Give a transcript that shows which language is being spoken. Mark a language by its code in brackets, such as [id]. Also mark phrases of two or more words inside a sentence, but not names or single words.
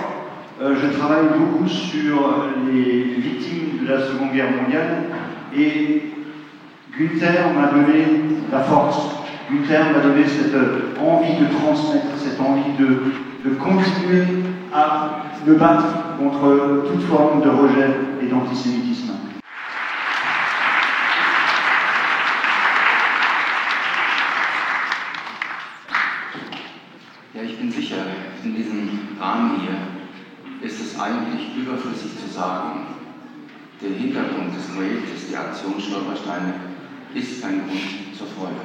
[fr] Je travaille beaucoup sur les victimes de la Seconde Guerre mondiale et Günther m'a donné la force. Günther m'a donné cette envie de transmettre, cette envie de continuer à me battre contre toute forme de rejet et d'antisémitisme. [de] Ja, ich bin sicher, in diesem Rahmen hier ist es eigentlich überflüssig zu sagen, der Hintergrund des Projektes, die Aktion Stolpersteine, ist ein Grund zur Freude.